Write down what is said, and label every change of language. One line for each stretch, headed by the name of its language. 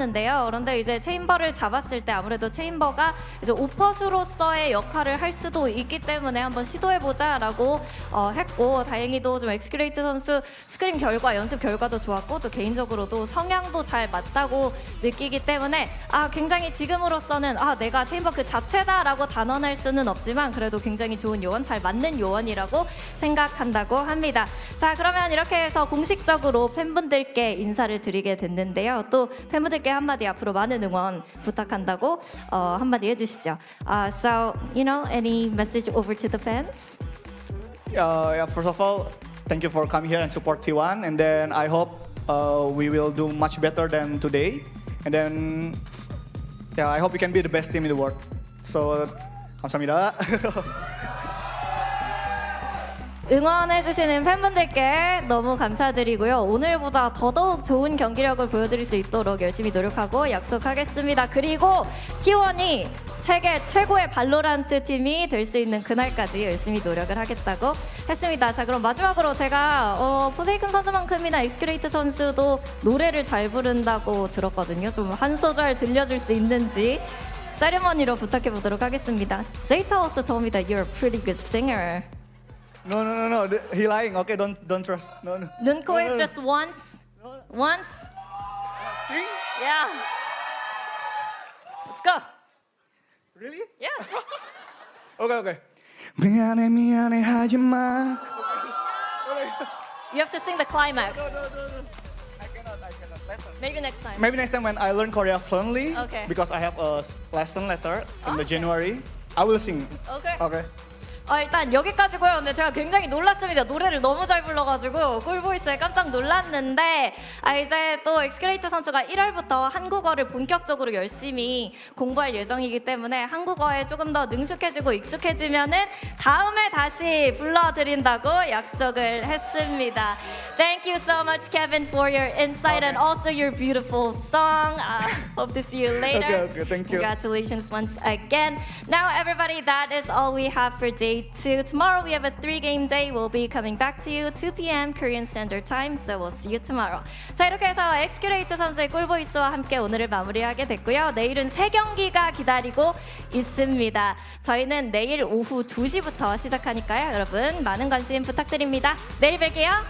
Korean: 그런데 이제 체인버를 잡았을 때 아무래도 체인버가 이제 오퍼스로서의 역할을 할 수도 있기 때문에 한번 시도해보자라고 했고 다행히도 좀 엑스큐레이트 선수 스크림 결과, 연습 결과도 좋았고 또 개인적으로도 성향도 잘 맞다고 느끼기 때문에 굉장히 지금으로서는 내가 체인버 그 자체다라고 단언할 수는 없지만 그래도 굉장히 좋은 요원, 잘 맞는 요원이라고 생각한다고 합니다. 자, 그러면 이렇게 해서 공식적으로 팬분들께 인사를 드리게 됐는데요. 또 팬분들께 한마디 앞으로 많은 응원 부탁한다고 한마디 해주시죠.
English: So, you know, any message over to the fans? Yeah, first of all, thank you for coming here and support T1. And then I hope we will do much better than today. And then, yeah, I hope we can be the best team in the world.
Korean: So, 감사합니다. 응원해주시는 팬분들께 너무 감사드리고요. 오늘보다 더더욱 좋은 경기력을 보여드릴 수 있도록 열심히 노력하고 약속하겠습니다. 그리고 T1이 세계 최고의 발로란트 팀이 될 수 있는 그날까지 열심히 노력을 하겠다고 했습니다. 자, 그럼 마지막으로 제가 포세이큰 선수만큼이나 엑스큐레이트 선수도 노래를 잘 부른다고 들었거든요. 좀 한 소절 들려줄 수 있는지 세리머니로 부탁해 보도록 하겠습니다.
English: Zeta also told me that you're a pretty good singer. No. He lying. Okay, don't trust. No.
Korean: 눈, 코, 입
English: No. just once. Once. Sing? Yeah. Let's go. Really? Yeah.
Korean: Okay. 미안해 하지마.
English: You have to sing the climax. No. I cannot. Maybe next time. Maybe next time when I learn Korea fluently, Okay. because I have a lesson later in the January, I will sing.
Korean: Okay. 일단 여기까지고요. 근데 제가 굉장히 놀랐습니다. 노래를 너무 잘 불러가지고 꿀보이스에 깜짝 놀랐는데 이제 또 엑스큐레이트 선수가 1월부터 한국어를 본격적으로 열심히 공부할 예정이기 때문에 한국어에 조금 더 능숙해지고 익숙해지면은 다음에 다시 불러드린다고 약속을 했습니다.
English: Thank you so much, Kevin, for your insight and also your beautiful song. Hope to see you later. Okay, thank you. Congratulations once again. Now, everybody, that is all we have for day 2. Tomorrow we have a 3-game day. We'll be coming back to you 2 p.m. Korean Standard Time. So we'll see you tomorrow.
Korean: 자, 이렇게 해서 엑스큐레이트 선수의 꿀보이스와 함께 오늘을 마무리하게 됐고요. 내일은 3경기가 기다리고 있습니다. 저희는 내일 오후 2시부터 시작하니까요. 여러분 많은 관심 부탁드립니다. 내일 뵐게요.